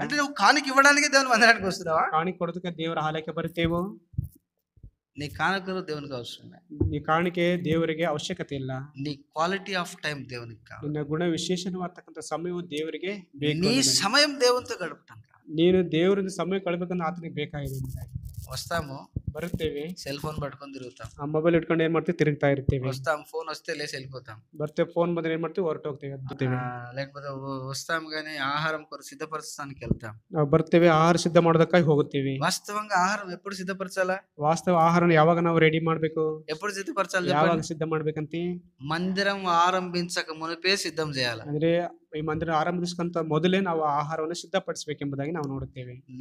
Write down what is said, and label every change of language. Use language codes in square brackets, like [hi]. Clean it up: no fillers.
[te] అంటే నువ్వు కానుక ఇవ్వడానికి దేవుని మందిరానికి వస్తున్నావా? [kn] ಕಾಣಿಕೆ ಕೊಡೋದಕ್ಕೆ ದೇವರ ಆಲಯಕ್ಕೆ ಬರುತ್ತೇವೋ? [te] నీ కానుకలు దేవునికి అవసరం లేదు. [kn] ಈ ಕಾಣಿಕೆ ದೇವರಿಗೆ ಅವಶ್ಯಕತೆ ಇಲ್ಲ. [te] నీ క్వాలిటీ ఆఫ్ టైం దేవునికి కావాలి. [kn] ನಿನ್ನ ಗುಣ ವಿಶೇಷವಾದಂತ ಸಮಯವು ದೇವರಿಗೆ ಬೇಕು. [te] నీ సమయం దేవునితో గడపటం. [kn] ನೀನು ದೇವರಿಂದ ಸಮಯ ಕಳಬೇಕಂದ್ರೆ ಆತನಿಗೆ ಬೇಕಾಗಿದೆ. [te] వస్తాము, [kn] ಬರುತ್ತೇವೆ, [te] సెల్ ఫోన్ పట్టుకొని తిరుగుతాం, [kn] ಆ ಮೊಬೈಲ್ ಇಟ್ಕೊಂಡು ಏನ್ ಮಾಡ್ತೀವಿ, ತಿರುಗ್ತಾ ಇರ್ತೇವೆ. [te] వస్తాం, ఫోన్ వస్తే లేసి వెళ్ళిపోతాం, [kn] ಬರ್ತೇವೆ, ಫೋನ್ ಬಂದ್ರೆ ಏನ್ ಮಾಡ್ತೀವಿ, ಹೊರಟು ಹೋಗ್ತೇವೆ. [te] లేకపోతే వస్తాం కానీ ఆహారం కొరకు సిద్ధపరచడానికి వెళ్తాం. [kn] ನಾವು ಬರ್ತೇವೆ, ಆಹಾರ ಸಿದ್ಧ ಮಾಡೋದಕ್ಕಾಗಿ ಹೋಗುತ್ತೇವೆ. [te] వాస్తవంగా ఆహారం ఎప్పుడు సిద్ధపరచాలా? [kn] ವಾಸ್ತವ ಆಹಾರ ಯಾವಾಗ ನಾವು ರೆಡಿ ಮಾಡ್ಬೇಕು, [te] ఎప్పుడు సిద్ధపరచాలి? [kn] ಯಾವಾಗ ಸಿದ್ಧ ಮಾಡ್ಬೇಕಂತ [te] మందిరం ఆరంభించక మునిపే సిద్ధం చేయాలి. [kn] ಅಂದ್ರೆ ಈ ಮಂದಿರ ಆರಂಭಿಸಕಂತ ಮೊದಲೇ ನಾವು ಆಹಾರವನ್ನು ಸಿದ್ಧಪಡಿಸಬೇಕೆಂಬುದಾಗಿ ನಾವು ನೋಡುತ್ತೇವೆ.